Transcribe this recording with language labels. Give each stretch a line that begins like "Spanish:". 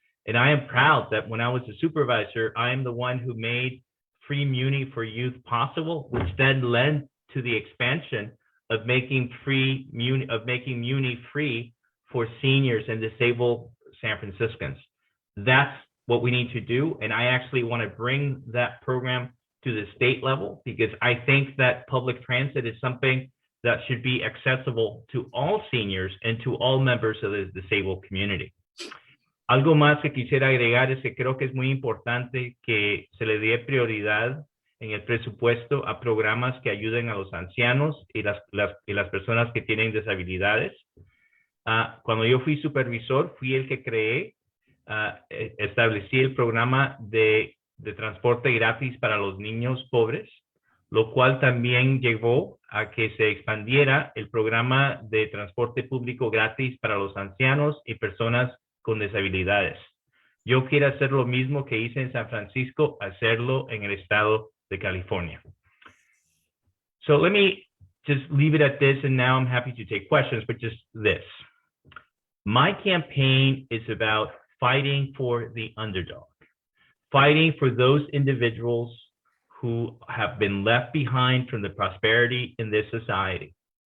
English: And I am proud that when I was a supervisor, I am the one who made free Muni for youth possible, which then led to the expansion of making Muni free for seniors and disabled San Franciscans. That's what we need to do. And I actually want to bring that program to the state level because I think that public transit is something that should be accessible to all seniors and to all members of the disabled community.
Spanish: Algo más que quisiera agregar es que creo que es muy importante que se le dé prioridad en el presupuesto a programas que ayuden a los ancianos y las personas que tienen disabilidades. Cuando yo fui supervisor, fui el que establecí el programa de transporte gratis para los niños pobres, lo cual también llevó a que se expandiera el programa de transporte público gratis para los ancianos y personas con disabilidades. Yo quiero hacer lo mismo que hice en San Francisco, hacerlo en el estado de California.
English: So let me just leave it at this, and now I'm happy to take questions, but just this. My campaign is about fighting for the underdog, fighting for those individuals who have been left behind from the prosperity in this society.